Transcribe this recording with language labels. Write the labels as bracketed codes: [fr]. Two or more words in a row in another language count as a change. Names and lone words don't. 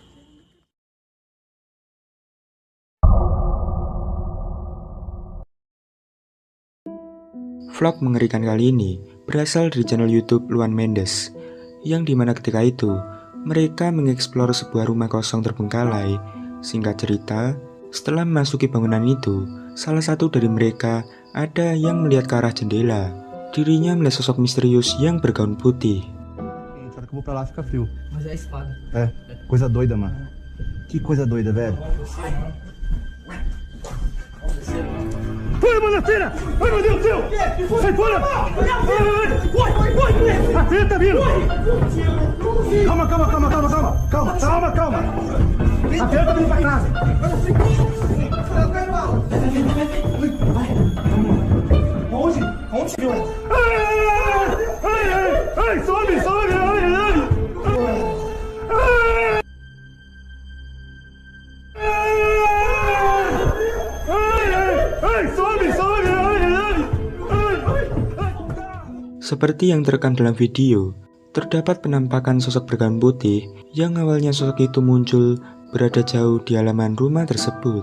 [id] Vlog mengerikan kali ini berasal dari channel YouTube Luan Mendes, yang dimana ketika itu mereka mengeksplor sebuah rumah kosong terbengkalai. Singkat cerita, setelah memasuki bangunan itu, salah satu dari mereka ada yang melihat ke arah jendela. Dirinya melihat sosok misterius yang bergaun putih. [pt] Só que eu vou pra lá fica frio. Mas é a espada. É, coisa doida, mano. Que coisa doida, velho. Vai, Manateira! Ai, meu Deus do céu! Sai fora! A filha tá vindo! Calma. A filha tá vindo pra casa. Onde? Ai, sobe! [id] Seperti yang terekam dalam video, terdapat penampakan sosok bergaun putih yang awalnya sosok itu muncul berada jauh di halaman rumah tersebut.